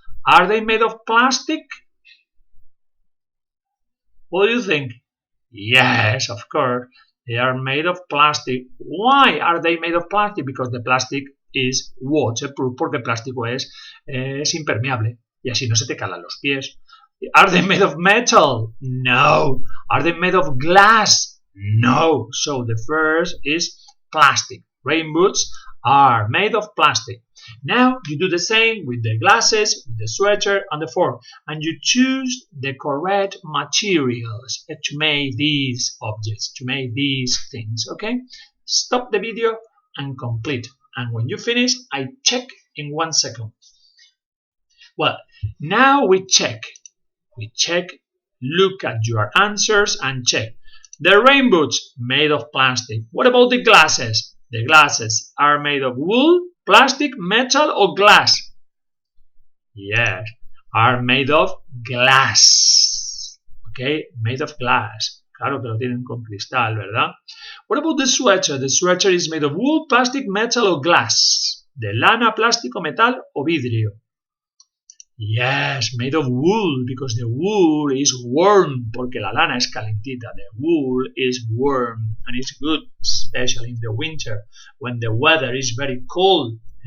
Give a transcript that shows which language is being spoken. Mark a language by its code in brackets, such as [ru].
[en] Are they made of plastic? What do you think? Yes, of course. They are made of plastic. Why are they made of plastic? Because the plastic is waterproof. [es] Porque el plástico es impermeable. Y así no se te calan los pies. [en] Are they made of metal? No. Are they made of glass? No. So the first is plastic. Rain boots are made of plastic. Now you do the same with the glasses, with the sweater and the fork, and you choose the correct materials to make these objects, to make these things, okay? Stop the video and complete. And when you finish, I check in 1 second. Well, now we check. Look at your answers and check. The rain boots made of plastic. What about the glasses? The glasses are made of wool, plastic, metal or glass? Yes, are made of glass. Okay, made of glass. [es] Claro que lo tienen con cristal, ¿verdad? [en] What about the sweater? The sweater is made of wool, plastic, metal or glass? [es] De lana, plástico, metal o vidrio? [en] Yes, made of wool, because the wool is warm, [es] porque la lana es calentita. [en] The wool is warm, and it's good, especially in the winter, when the weather is very cold.